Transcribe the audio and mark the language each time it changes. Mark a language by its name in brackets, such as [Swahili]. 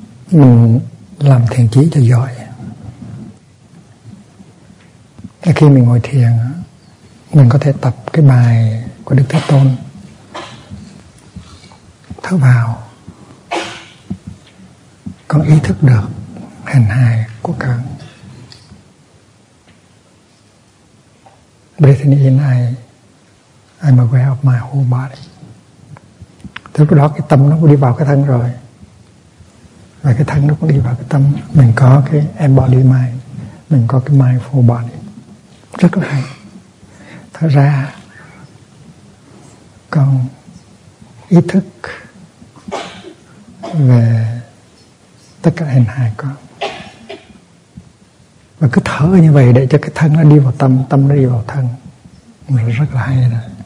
[Vietnamese] Mình làm thiền trí cho giỏi, và khi mình ngồi thiền mình có thể tập cái bài của Đức Thế Tôn: thở vào, con ý thức được hình hài của con. [English] Breathing in, I'm aware of my whole body. [Vietnamese] Thế lúc đó cái tâm nó cũng đi vào cái thân rồi, và cái thân nó cũng đi vào cái tâm. Mình có cái [English] embodied mind, [Vietnamese] mình có cái [English] mindful body. [Vietnamese] Rất là hay. Thở ra, con ý thức về tất cả hình hài con, và cứ thở như vậy để cho cái thân nó đi vào tâm, tâm nó đi vào thân. Mình rất là hay rồi.